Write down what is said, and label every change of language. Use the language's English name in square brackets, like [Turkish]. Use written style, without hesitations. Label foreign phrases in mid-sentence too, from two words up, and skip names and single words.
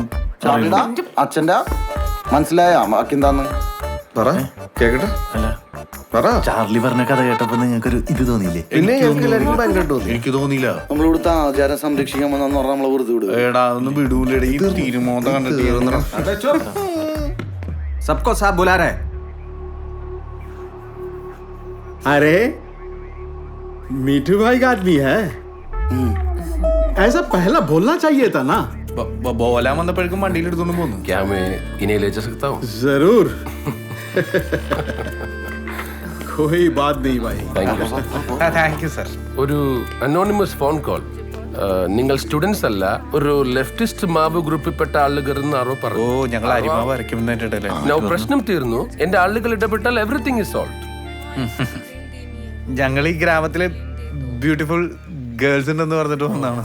[Malayalam] ചാർലിയുടെ അച്ഛൻ്റെ മനസ്സിലായ ബാക്കി എന്താന്ന് പറ കേക്കട്ടെ. അല്ല, പറ. ചാർലി പറഞ്ഞ കഥ കേട്ടപ്പോ നിങ്ങൾക്കൊരു ഇത് തോന്നിയില്ലേ? പിന്നെ ഞങ്ങൾക്ക് എല്ലാവർക്കും ഭയങ്കര തോന്നി. എനിക്ക് തോന്നിയില്ല. നമ്മളിവിടുത്തെ ആചാരം സംരക്ഷിക്കാൻ വന്നു പറഞ്ഞാൽ നമ്മളെ വെറുതെ വിടുക. എടാ അതൊന്നും വിടൂലേ, ഈ തീരുമോത കണ്ടിട്ട്. [Hindi] सबको साहब बुला रहे हैं। अरे मीठू भाई का आदमी है, ऐसा पहला बोलना चाहिए था ना। [Malayalam] ബോലാൻ വന്നപ്പോഴേക്കും വണ്ടിയിൽ എടുത്തോണ്ട് പോന്നു. [Hindi] क्या मैं इन्हें ले जा सकता हूँ? जरूर कोई बात नहीं भाई. [English] thank you. thank you sir. [Malayalam] ഒരു [English] anonymous phone call. [Malayalam] നിങ്ങൾ സ്റ്റുഡൻസ് അല്ല, ഒരു ലെഫ്റ്റിസ്റ്റ് മാവ് ഗ്രൂപ്പിൽപ്പെട്ട ആളുകളെന്ന് ആരോ ഓ പറഞ്ഞു. ഞങ്ങൾ അരിമാവ് അരയ്ക്കുന്നതിന്റെ പ്രശ്നം തീർന്നു, എന്റെ ആളുകൾ ഇടപെട്ടാൽ [English] everything is solved. [Malayalam] ഞങ്ങൾ ഈ ഗ്രാമത്തിലെ [English] beautiful girls [Malayalam] ഉണ്ടെന്ന് പറഞ്ഞിട്ട് വന്നാണ്.